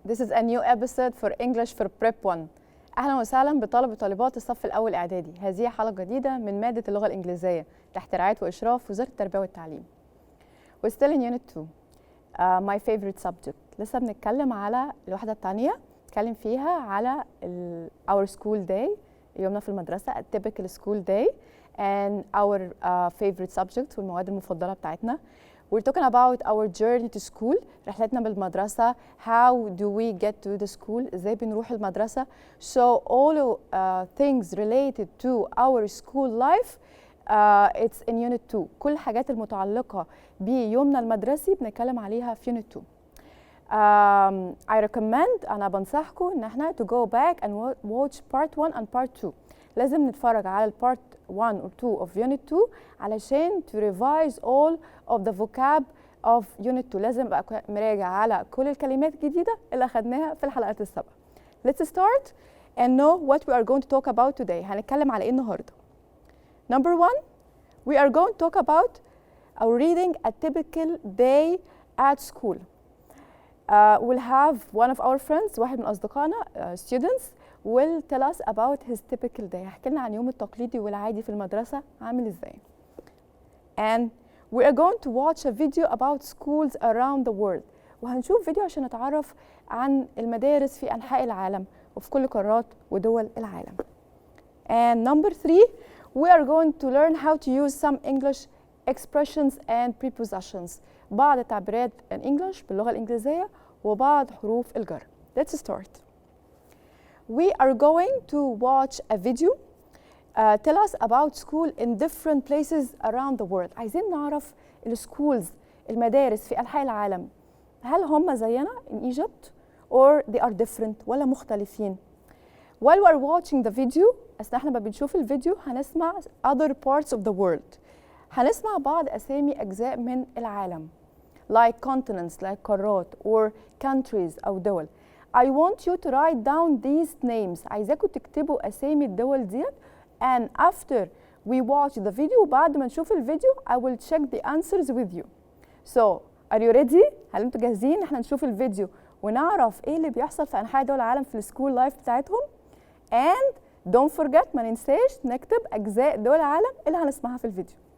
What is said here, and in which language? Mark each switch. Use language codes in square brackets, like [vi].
[en] This is a new episode for English for Prep 1. [ar] أهلا وسهلا بطلب وطالبات الصف الأول إعدادي. هذه حلقة جديدة من مادة اللغة الإنجليزية تحت رعاية وإشراف وزارة التربية والتعليم. [en] We're still in Unit 2. My favorite subject. [ar] لسه بنتكلم على الوحدة الثانية. نتكلم فيها على [en] our school day. [ar] يومنا في المدرسة [en] a typical school day and our favorite subjects [ar] والمواد المفضلة بتاعتنا. [en] We're talking about our journey to school. [ar] رحلتنا بالمدرسة. [en] How do we get to the school? [ar] إزاي بنروح المدرسة? [en] So all things related to our school life it's in Unit 2. [ar] كل الحاجات المتعلقة بيومنا المدرسي بنتكلم عليها في Unit 2. [en] I recommend [ar] أنا بنصحكم إن احنا [en] to go back and watch part 1 and part 2. [ar] لازم نتفرج على [en] part 1 or 2 of Unit 2 علشان to revise all of the vocab of Unit 2. [ar] لازم أبقى مراجع على كل الكلمات الجديدة اللي أخدناها في الحلقات السابقة. [en] Let's start and know what we are going to talk about today. [ar] هنتكلم على إيه النهاردة؟ [en] Number 1, we are going to talk about our reading a typical day at school. We'll have one of our friends, [ar] واحد من أصدقائنا, [en] students, will tell us about his typical day. [ar] هيحكي لنا عن يوم التقليدي والعادي في المدرسة عامل إزاي. [en] And we are going to watch a video about schools around the world. [ar] وهنشوف فيديو عشان نتعرف عن المدارس في أنحاء العالم وفي كل قارات ودول العالم. [en] And number 3, we are going to learn how to use some English expressions and prepositions. [ar] بعض التعبيرات الإنجليش باللغة الإنجليزية وبعض حروف الجر. [en] Let's start. We are going to watch a video. Tell us about school in different places around the world. [ar] عايزين نعرف السكولز المدارس في أنحاء العالم. هل هم زينا [en] in Egypt or they are different [ar] ولا مختلفين؟ [en] While we are watching the video, [ar] أثناء احنا بنشوف الفيديو هنسمع [en] other parts of the world. [ar] هنسمع بعض أسامي أجزاء من العالم [en] like continents, like [ar] قارات [en] or countries [ar] أو دول. [en] I want you to write down these names. [ar] عايزاكم تكتبوا أسامي الدول ديت [en] and after we watch the video [ar] بعد ما نشوف الفيديو [en] I will check the answers with you. So are you ready؟ [ar] هل انتوا جاهزين احنا نشوف الفيديو ونعرف ايه اللي بيحصل في أنحاء دول العالم في السكول لايف بتاعتهم؟ [en] And don't forget [ar] ما ننساش نكتب أجزاء دول العالم اللي هنسمعها في الفيديو.